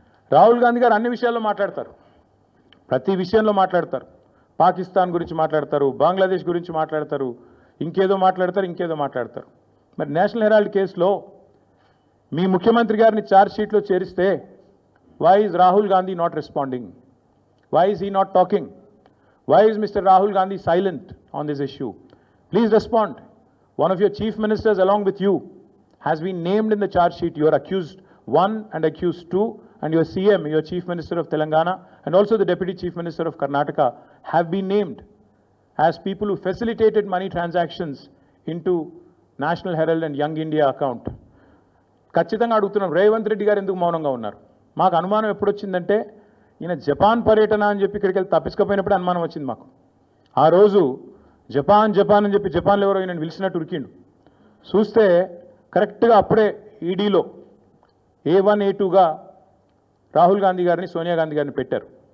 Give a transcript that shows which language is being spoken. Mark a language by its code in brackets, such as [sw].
[te] రాహుల్ గాంధీ గారు అన్ని విషయాల్లో మాట్లాడతారు, ప్రతి విషయంలో మాట్లాడతారు. పాకిస్తాన్ గురించి మాట్లాడతారు, బంగ్లాదేశ్ గురించి మాట్లాడతారు, ఇంకేదో మాట్లాడతారు. మరి నేషనల్ హెరాల్డ్ కేసులో మీ ముఖ్యమంత్రి గారిని ఛార్జ్ షీట్లో చేరిస్తే [en] why is Rahul Gandhi not responding? Why is he not talking? Why is Mr. Rahul Gandhi silent on this issue? Please respond. One of your chief ministers along with you has been named in the charge sheet. You are accused 1 and accused 2, and your CM, your chief minister of Telangana, and also the deputy chief minister of Karnataka have been named as people who facilitated money transactions into National Herald and Young India account. [te] ఖచ్చితంగా అడుగుతున్నాం, రేవంత్ రెడ్డి గారు ఎందుకు మౌనంగా ఉన్నారు? మాకు అనుమానం ఎప్పుడు వచ్చిందంటే ఈయన జపాన్ పర్యటన అని చెప్పి ఇక్కడికి వెళ్ళి తప్పించుకోపోయినప్పుడు అనుమానం వచ్చింది మాకు. ఆ రోజు జపాన్ అని చెప్పి జపాన్లో ఎవరో ఈయన పిలిచినట్టు ఉరికిండు. చూస్తే కరెక్ట్గా అప్పుడే ఈడీలో A1 A2గా రాహుల్ గాంధీ గారిని, సోనియా గాంధీ గారిని పెట్టారు.